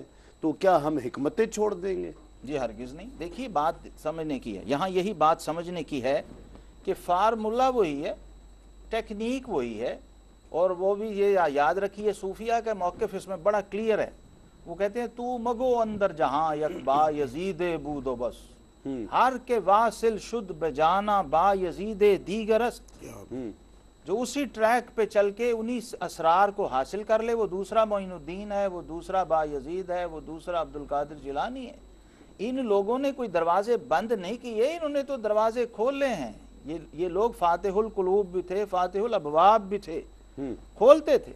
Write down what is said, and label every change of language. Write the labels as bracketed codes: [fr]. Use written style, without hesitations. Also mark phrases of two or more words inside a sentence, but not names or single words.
[ur] تو کیا ہم حکمتیں چھوڑ دیں گے؟ جی ہرگز نہیں۔ دیکھیے بات سمجھنے کی ہے، یہاں یہی بات سمجھنے کی ہے کہ فارمولہ وہی ہے، ٹیکنیک وہی ہے، اور وہ بھی یہ یاد رکھیے صوفیہ کا موقف اس میں بڑا کلیئر ہے۔ وہ کہتے ہیں [fa] تو مگو اندر جہاں یک با یزید بود و بس، ہر کے واصل شد بجانا با یزید دیگر است۔ [ur] جو اسی ٹریک پہ چل کے انہی اسرار کو حاصل کر لے، وہ دوسرا معین الدین ہے، وہ دوسرا بایزید ہے، وہ دوسرا عبدالقادر جیلانی ہے. ان لوگوں نے کوئی دروازے بند نہیں کیے، انہوں نے تو دروازے کھولے ہیں. یہ لوگ [ar] فاتح القلوب [ur] بھی تھے, [ar] فاتح الابواب [ur] بھی تھے، کھولتے تھے.